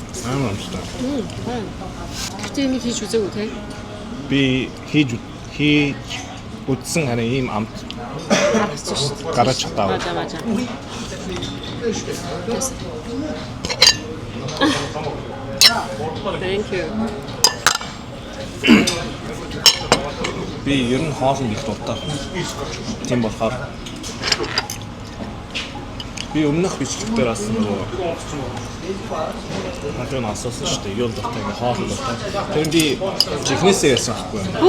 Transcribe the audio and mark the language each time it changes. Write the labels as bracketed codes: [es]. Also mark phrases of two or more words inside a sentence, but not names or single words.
[mn] Амар амттай. Гэтэ энийг хийж үзээгүй те. Би хийж үзсэн харин ийм амт Харагдсан шүү дээ. гараж чадаагүй. [ko] 맞아. [en] Thank you. [mn] Би ер нь хоолнд их дуртай. Тийм болохоор би өмнөх бичлэг дээр бас нөгөө хатан асуусан шүү дээ. Юу дуртай гэх хоол дуртай. Тэр би чихнээсээ ярьсан байхгүй юу?